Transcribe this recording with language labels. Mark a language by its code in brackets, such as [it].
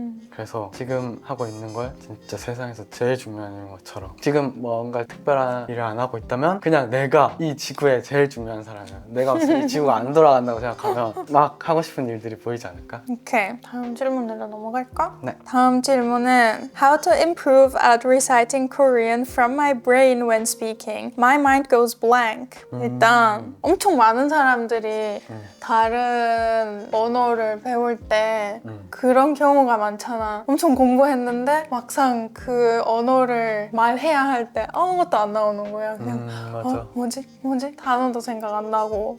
[ko] 그래서 지금 하고 있는 걸 진짜 세상에서 제일 중요한 일인 것처럼, 지금 뭔가 특별한 일을 안 하고 있다면 그냥 내가 이 지구에 제일 중요한 사람이야. 내가 없으면 이 지구가 안 돌아간다고 생각하면 막 하고 싶은 일들이 보이지 않을까? 오케이, 다음 질문으로 넘어갈까? 네. [en] 다음 질문은 How to improve at reciting Korean from my brain when speaking. My mind goes blank. [ko] 일단 엄청 많은 사람들이 다른 언어를 배울 때 그런 경우가 많잖아. 엄청 공부했는데 막상 그 언어를 말해야 할 때 아무것도 안 나오는 거야. 그냥 맞아. 뭐지? 단어도 생각 안 나고.